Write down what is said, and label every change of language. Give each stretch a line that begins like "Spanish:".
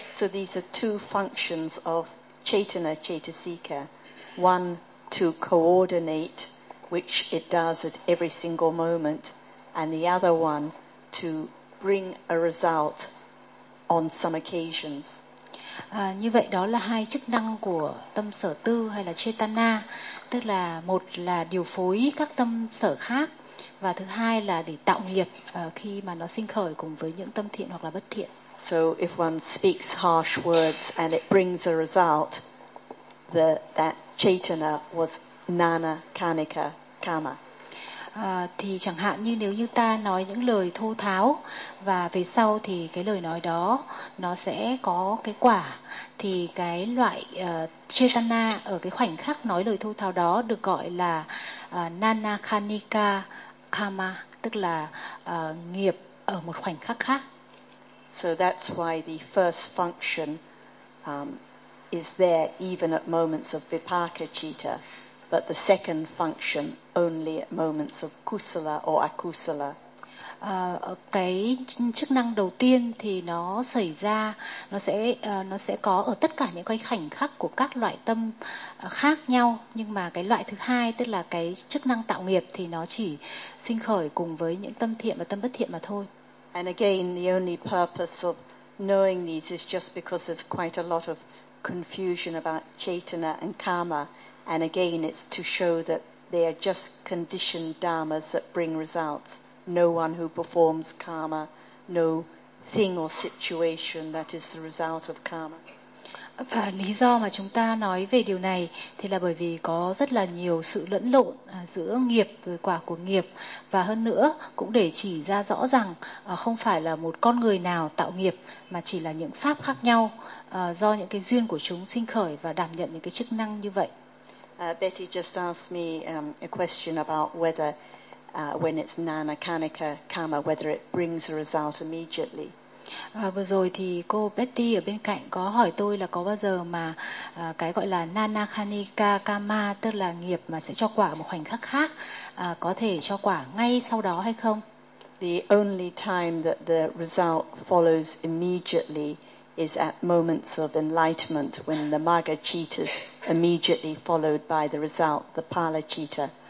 English: So these are two functions of chaitanya chaitasika. One to coordinate, which it does at every single moment, and the other one to bring a result on some occasions.
Vietnamese: Như vậy đó là hai chức năng của tâm sở tư hay là chaitanya, tức là một là điều phối các tâm sở khác và thứ hai là để tạo nghiệp khi mà nó sinh khởi cùng với những tâm thiện hoặc là bất thiện.
English: So if one speaks harsh words and it brings a result, that chaitanya was nana kanika karma.
Vietnamese: Thì chẳng hạn như nếu như ta nói những lời thô tháo và về sau thì cái lời nói đó nó sẽ có cái quả, thì cái loại chaitanya ở cái khoảnh khắc nói lời thô tháo đó được gọi là nana kanika karma, tức là nghiệp ở một khoảnh khắc khác.
English: So that's why the first function is there even at moments of vipakachitta, but the second function only at moments of kusala or akusala.
Vietnamese: Cái chức năng đầu tiên thì nó xảy ra, nó sẽ có ở tất cả những cái khoảnh khắc của các loại tâm khác nhau, nhưng mà cái loại thứ hai, tức là cái chức năng tạo nghiệp, thì nó chỉ sinh khởi cùng với những tâm thiện và tâm bất thiện mà thôi.
English: And again, the only purpose of knowing these is just because there's quite a lot of confusion about Chaitanya and Karma, and again it's to show that they are just conditioned dharmas that bring results. No one who performs karma, no thing or situation that is the result of karma.
Vietnamese: Và lý do mà chúng ta nói về điều này thì là bởi vì có rất là nhiều sự lẫn lộn giữa nghiệp với quả của nghiệp, và hơn nữa cũng để chỉ ra rõ rằng không phải là một con người nào tạo nghiệp, mà chỉ là những pháp khác nhau do những cái duyên của chúng sinh khởi và đảm nhận những cái chức năng như vậy.
English: Betty just asked me a question about whether when it's nanakanika karma, whether it brings a result immediately.
Vietnamese: Vừa rồi thì cô Betty ở bên cạnh có hỏi tôi là có bao giờ mà cái gọi là nanakanika karma, tức là nghiệp mà sẽ cho quả một khoảnh khắc khác, có thể cho quả ngay sau đó hay không?
English: The only time that the result follows immediately is at moments of enlightenment, when the magga citta is immediately followed by the result, the pala citta.